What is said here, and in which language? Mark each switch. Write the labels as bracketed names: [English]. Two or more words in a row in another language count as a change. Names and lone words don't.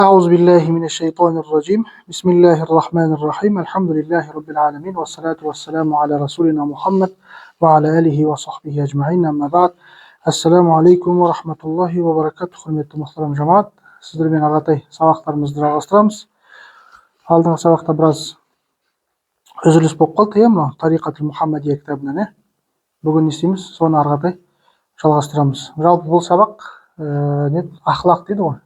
[Arabic] أعوذ بالله من الشيطان الرجيم بسم الله الرحمن الرحيم الحمد لله رب العالمين والصلاة والسلام على رسولنا محمد وعلى آله وصحبه أجمعين أما بعد السلام عليكم ورحمة الله وبركاته. [Kazakh] Құрметті мұхтарам жамаат, сіздермен ағатай сабақтарымызды жалғастырамыз. Алдыңғы сабақта біраз үзіліс болып қалды, мынау Тариқатул Мұхаммадия кітабынан. Бүгін не істейміз? Соны ағатай жалғастырамыз. Жалпы бұл сабақ ақлақ дейді ғой.